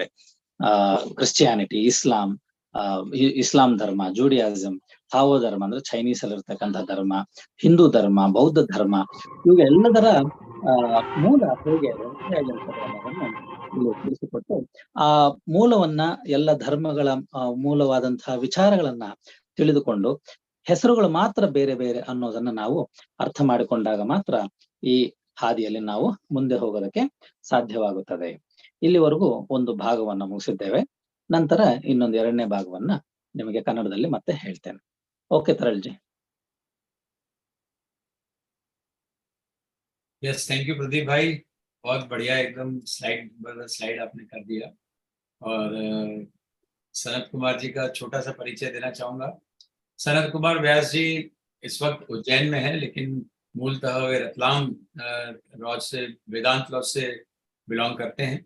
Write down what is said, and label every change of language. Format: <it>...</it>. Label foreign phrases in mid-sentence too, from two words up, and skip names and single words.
<kn>ಕ್ರಿಶ್ಚಿಯಾನಿಟಿ, ಇಸ್ಲಾಂ ಧರ್ಮ, ಜೂಡಿಯಾಸಂ, ಥಾವೋ ಧರ್ಮ ಅಂದ್ರೆ ಚೈನೀಸ್ ಅಲ್ಲಿ ಇರ್ತಕ್ಕಂಥ ಧರ್ಮ, ಹಿಂದೂ ಧರ್ಮ, ಬೌದ್ಧ ಧರ್ಮ, ಇವಾಗ ಎಲ್ಲದರ ಮೂಲ ಹೇಗೆ ಒಂದೇ ಆಗಿರ್ತದೆ ಅನ್ನೋದನ್ನು ಇಲ್ಲಿ ತಿಳಿಸಿಕೊಟ್ಟು ಆ ಮೂಲವನ್ನ, ಎಲ್ಲ ಧರ್ಮಗಳ ಮೂಲವಾದಂತಹ ವಿಚಾರಗಳನ್ನ ತಿಳಿದುಕೊಂಡು ಹೆಸರುಗಳು ಮಾತ್ರ ಬೇರೆ ಬೇರೆ ಅನ್ನೋದನ್ನ ನಾವು ಅರ್ಥ ಮಾಡಿಕೊಂಡಾಗ ಮಾತ್ರ ಈ ಹಾದಿಯಲ್ಲಿ ನಾವು ಮುಂದೆ ಹೋಗೋದಕ್ಕೆ ಸಾಧ್ಯವಾಗುತ್ತದೆ. ಇಲ್ಲಿವರೆಗೂ ಒಂದು ಭಾಗವನ್ನ ಮುಗಿಸಿದ್ದೇವೆ. ನಂತರ ಇನ್ನೊಂದು ಎರಡನೇ ಭಾಗವನ್ನ ನಿಮಗೆ ಕನ್ನಡದಲ್ಲಿ ಮತ್ತೆ ಹೇಳ್ತೇನೆ. ಓಕೆ ತರಲ್ಜಿ?</kn> <hi>यस,</hi> <en>thank you</en> <hi>प्रदीप भाई, बहुत बढ़िया, एकदम स्लाइड आपने कर दिया। और सनत कुमार जी का छोटा सा परिचय देना चाहूंगा। सनत कुमार व्यास जी इस वक्त उज्जैन में है, लेकिन मूलतः वे रतलाम लॉज से, वेदांत लॉज से बिलोंग करते हैं।</hi>